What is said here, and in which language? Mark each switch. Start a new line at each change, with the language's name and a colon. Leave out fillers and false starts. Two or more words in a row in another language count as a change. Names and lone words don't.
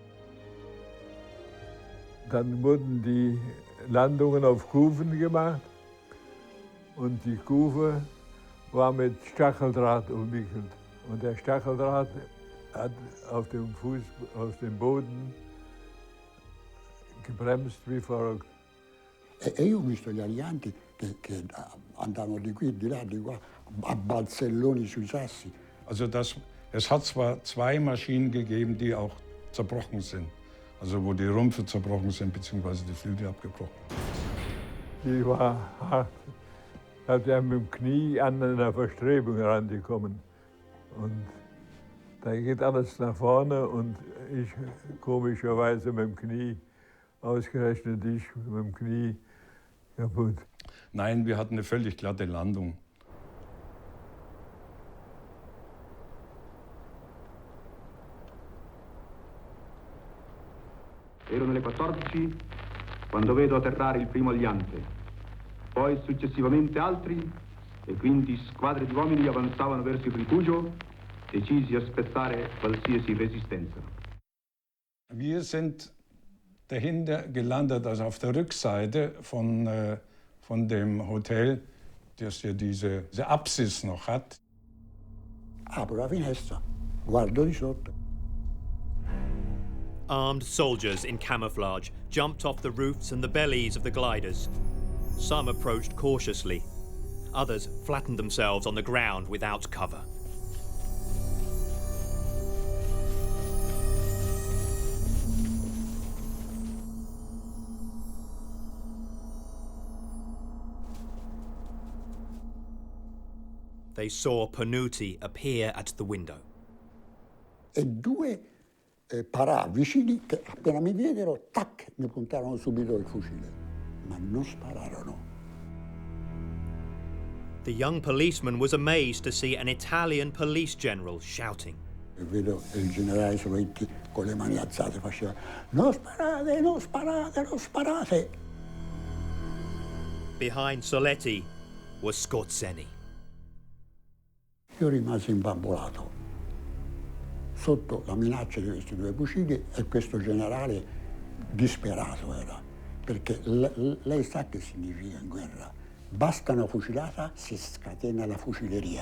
German: Dann wurden die Landungen auf Kufen gemacht und die Kufe war mit Stacheldraht umwickelt. Und der Stacheldraht hat auf dem Boden gebremst wie verrückt.
Italian: E io ho visto gli alianti che andavano di qui, di là, di qua, a balzelloni sui sassi.
German: Also es hat zwar zwei Maschinen gegeben, die auch zerbrochen sind. Also wo die Rümpfe zerbrochen sind, beziehungsweise die Flügel abgebrochen. Die war hart. Da hat er mit dem Knie an einer Verstrebung rangekommen. Und da geht alles nach vorne und ich komischerweise mit dem Knie, ausgerechnet ich mit dem Knie kaputt. Nein, wir hatten eine völlig glatte Landung.
Italian: Erano le 14 quando vedo atterrare il primo aliante, poi successivamente altri e quindi squadre di uomini avanzavano verso il rifugio, decisi a aspettare qualsiasi resistenza.
German: Wir sind dahinter gelandet, also auf der Rückseite von dem Hotel, das ja diese Apsis noch hat.
Italian: Apro la finestra, guardo di sotto.
English: Armed soldiers in camouflage jumped off the roofs and the bellies of the gliders. Some approached cautiously. Others flattened themselves on the ground without cover. They saw Panuti appear at the window.
Italian: E due vicini che appena mi videro, tac, mi puntarono subito il fucile, ma non spararono.
English: The young policeman was amazed to see an Italian police general shouting.
Italian: E vedo il generale Soletti con le mani alzate faceva non sparate, non sparate, non sparate.
English: Behind Soletti was Skorzeny.
Italian: Io rimasi imbambolato sotto la minaccia di questi due fucili e questo generale disperato era, perché lei sa che significa in guerra. Basta una fucilata, si scatena la fucileria.